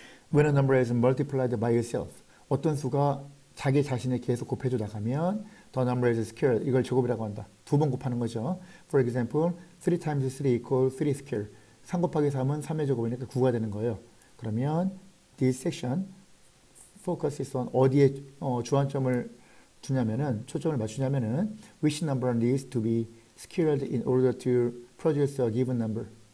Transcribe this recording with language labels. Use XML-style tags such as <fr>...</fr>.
<en>When a number is multiplied by itself,</en> <ko>어떤 수가 자기 자신을 계속 곱해줘 나가면</ko> <en>the number is squared,</en> <ko>이걸 제곱이라고 한다. 두 번 곱하는 거죠.</ko> <en>For example, 3 times 3 equals 3 squared.</en> <ko>3 곱하기 3은 3의 제곱이니까 9가 되는 거예요. 그러면</ko> <en>this section focuses on</en> <ko>어디에 주안점을 두냐면은 초점을 맞추냐면은</ko> <en>which number needs to be squared in order to produce a given number.</en>